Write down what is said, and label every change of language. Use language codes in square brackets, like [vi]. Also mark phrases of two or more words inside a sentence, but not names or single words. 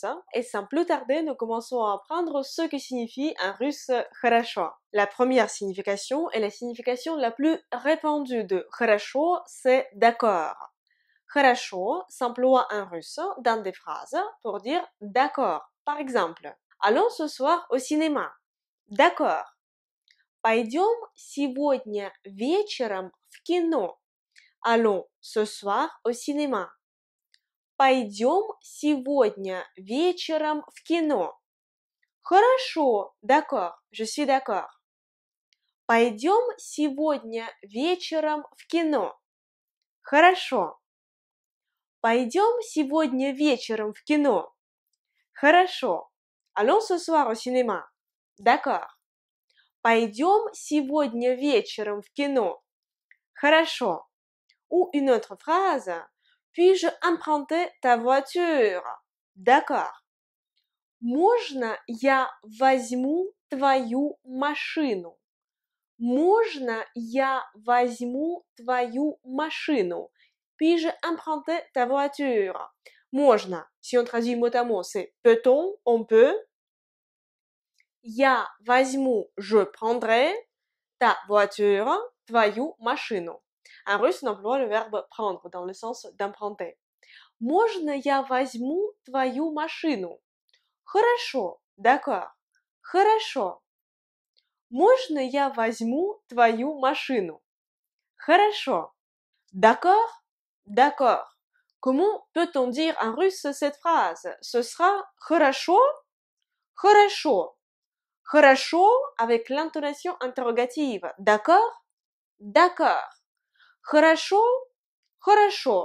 [fr] Et sans plus tarder, nous commençons à apprendre ce que signifie en russe хорошо. La première signification et la signification la plus répandue de хорошо, c'est d'accord. Хорошо s'emploie en russe dans des phrases pour dire d'accord. Par exemple, allons ce soir au cinéma. D'accord. [ru] Пойдем сегодня вечером в кино. [fr] Allons ce soir au cinéma. [ru] Пойдем сегодня вечером в кино. Хорошо, [fr] d'accord, je suis d'accord. [ru] Пойдем сегодня вечером в кино. Хорошо. Пойдем сегодня вечером в кино. Хорошо. [fr] Allons ce soir au cinéma. D'accord. [ru] Пойдем сегодня вечером в кино. Хорошо. [fr] Ou une autre phrase. Puis-je emprunter ta voiture? D'accord. [ru] Можно я возьму твою машину? Можно я возьму твою машину? [fr] Puis-je emprunter ta voiture? [ru] Можно. [fr] Si on traduit mot à mot, c'est peut-on, on peut. [ru] Я возьму, [fr] je prendrai, ta voiture, [ru] твою машину. [fr] En russe, on emploie le verbe prendre dans le sens d'emprunter. [ru] Можно я возьму твою машину? Хорошо, [fr] d'accord. [ru] Хорошо. Можно я возьму твою машину? Хорошо. [fr] D'accord? D'accord. Comment peut-on dire en russe cette phrase? Ce sera [ru] хорошо? Хорошо. [fr] Хорошо avec l'intonation interrogative. D'accord? D'accord. Хорошо? Хорошо.